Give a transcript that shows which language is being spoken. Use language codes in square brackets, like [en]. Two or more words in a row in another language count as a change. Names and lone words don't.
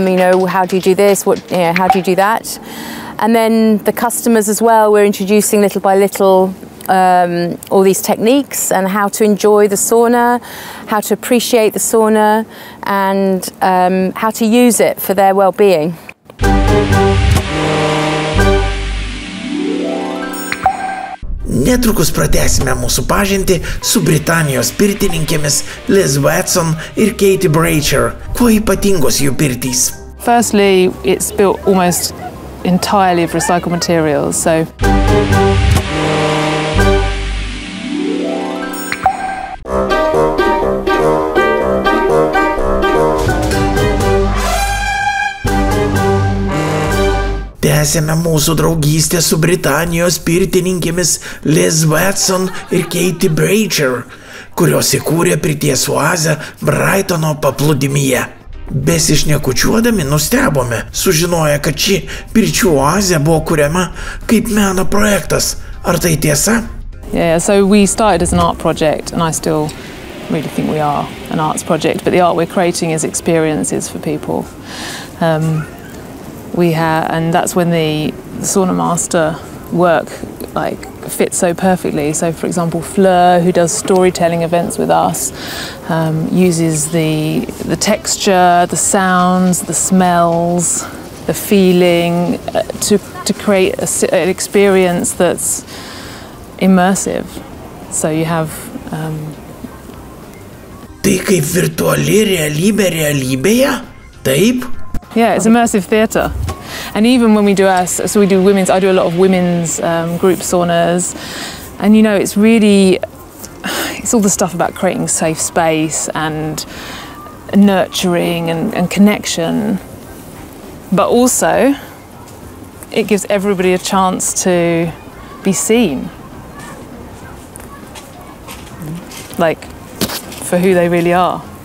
[en] How do you do this? How do you do that? And then the customers as well. We're introducing little by little all these techniques and how to enjoy the sauna, how to appreciate the sauna, and how to use it for their well-being. [lt] Netrukus pratęsime mūsų pažintį su Britanijos pirtininkėmis Liz Watson ir Katie Bracher. Kuo ypatingos jų pirtys? [en] Firstly, it's built almost entirely of recycled materials, so [lt] tęsėme mūsų draugystę su Britanijos pirtininkėmis Liz Watson ir Katie Bracher, kurios įkūrė pirties oazę Brightono paplūdimyje. Besišnekučiuodami nustebome, sužinoję, kad ši pirčių oazė buvo kuriama kaip meno projektas. Ar tai tiesa? [en] Yeah, so we started as an art project, and I still really think we are an arts project, but the art we're creating is experiences for people. And that's when the sauna master work fits so perfectly. So, for example, Fleur, who does storytelling events with us, uses the texture, the sounds, the smells, the feeling to create an experience that's immersive. So you have. [lt] Tai kaip virtuali realybė realybėje? Taip? [en] Yeah, it's immersive theatre. And even when we do I do a lot of women's group saunas, and it's all the stuff about creating safe space and nurturing and connection, but also it gives everybody a chance to be seen, for who they really are.